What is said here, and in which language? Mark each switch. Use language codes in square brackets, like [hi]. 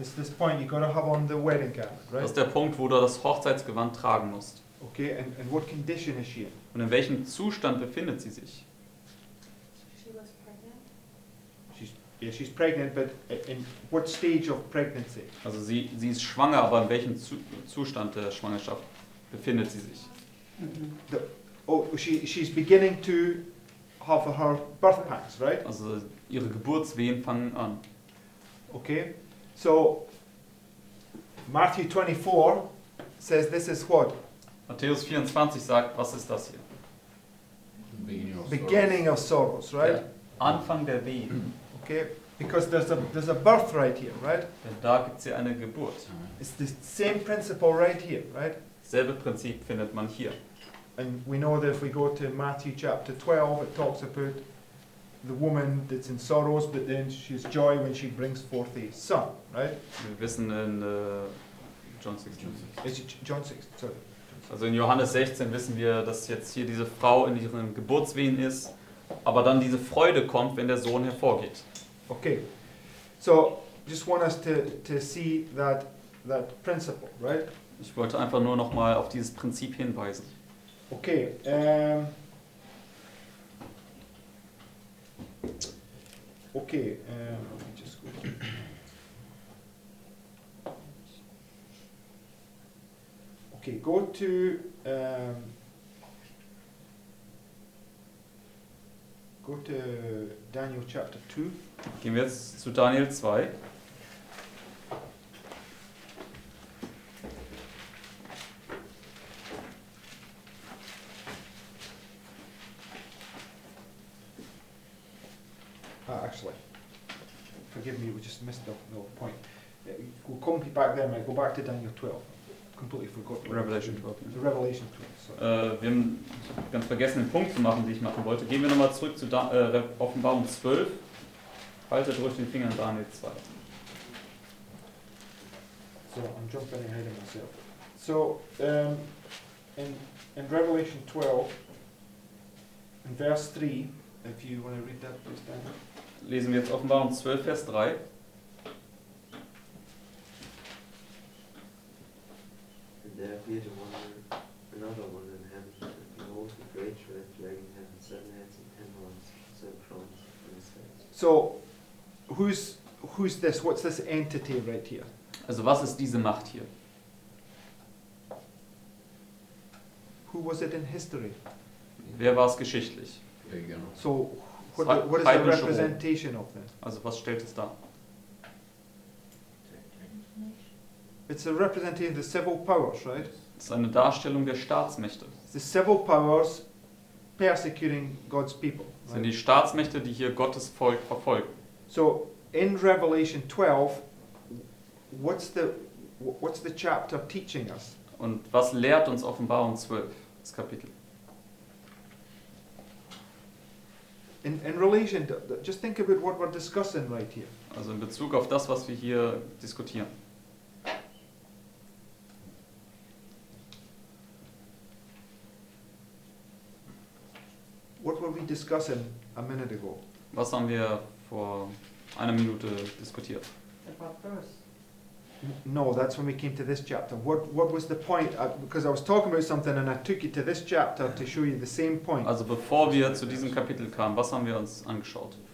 [en] It's this point, you got to have on the wedding garment, [de] Das [en] right? [de] ist der Punkt, wo du das Hochzeitsgewand tragen musst. [en] Okay, and what condition is she in? [de] Und in welchem Zustand befindet sie sich? [en] She was pregnant. She's pregnant, but in what stage of pregnancy? [de] Also sie ist schwanger, aber in welchem Zustand der Schwangerschaft befindet sie sich? Mhm. [en] Oh, she's beginning to have her birth pangs, right? [de] Also ihre Geburtswehen fangen an. [en] Okay, so Matthew 24 says this is what? [de] Matthäus 24 sagt, was ist das hier? [en] Beginning of sorrows, right? [de] Der Anfang der Wehen. [en] Okay, because there's a birth right here, right? [de] Denn da gibt es ja eine Geburt. [en] It's the same principle right here, right? [de] Dasselbe Prinzip findet man hier. [en] And we know that if we go to Matthew chapter 12, it talks about the woman that's in sorrows, but then she's joy when she brings forth a son, right? [de] Wir wissen in John 16. [en] Is it John 6? Sorry. [de] Also in Johannes 16 wissen wir, dass jetzt hier diese Frau in ihren Geburtswehen ist, aber dann diese Freude kommt, wenn der Sohn hervorgeht. [en] Okay, so just want us to see that principle, right? [de] Ich wollte einfach nur noch mal auf dieses Prinzip hinweisen. [en] Okay, let me just go. Okay, go to Daniel chapter 2. [de] Gehen wir jetzt zu Daniel 2. [en] Actually, forgive me, we just missed the point. We'll come back there, mate. Go back to Daniel 12. Completely forgot. Revelation 12. The Revelation 12. Sorry. [de] Wir haben ganz vergessen, den Punkt zu machen, den ich machen wollte. Gehen wir nochmal zurück zu Offenbarung 12. Haltet ruhig den Finger in Daniel 2. [en] So I'm jumping ahead of myself. So in Revelation 12, in verse 3, if you want to read that, please, Daniel. [de] Lesen wir jetzt Offenbarung 12, Vers 3. [en] And there appeared another wonder in heaven, and behold, a great red dragon having 7 heads and 10 horns, 7 crowns on his heads. So who's this? What's this entity right here? [de] Also was ist diese Macht hier? [en] Who was it in history? [de] Wer war es geschichtlich? [en] So what is the [de] Heidnische [en] representation of this? [de] Also was stellt es dar? [en] It's a representation of the civil powers, right? [de] Das ist eine Darstellung der Staatsmächte. [en] It's the civil powers persecuting God's people. [de] Das sind [en] Right? [de] die Staatsmächte, die hier Gottes Volk verfolgen. [en] So in Revelation 12, what's the chapter teaching us? [de] Und was lehrt uns Offenbarung 12, das Kapitel? [en] In relation, just think about what we're discussing right here. [de] Also in Bezug auf das, was wir hier diskutieren. [en] What were we discussing a minute ago? [de] Was haben wir vor einer Minute diskutiert? [en] About birth. No, that's when we came to this chapter. What was the point? Because I was talking about something and I took you to this chapter to show you the same point. [de] Also bevor wir zu diesem Kapitel kamen, was haben wir uns angeschaut?